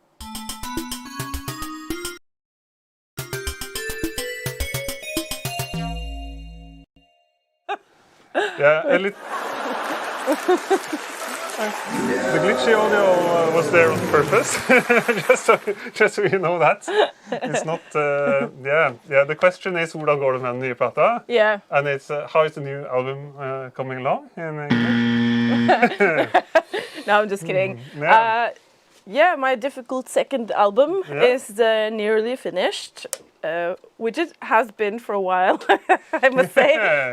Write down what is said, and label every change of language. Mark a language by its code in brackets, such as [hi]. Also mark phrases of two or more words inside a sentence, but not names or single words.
[en] Yeah, the glitchy audio was there on purpose, just so you know that. It's not, the question is, [no] hvordan går det med den nye plata? [en] Yeah. And it's, how is the new album coming along? No, I'm just kidding. My difficult second album is nearly finished. Which it has been for a while, I must say.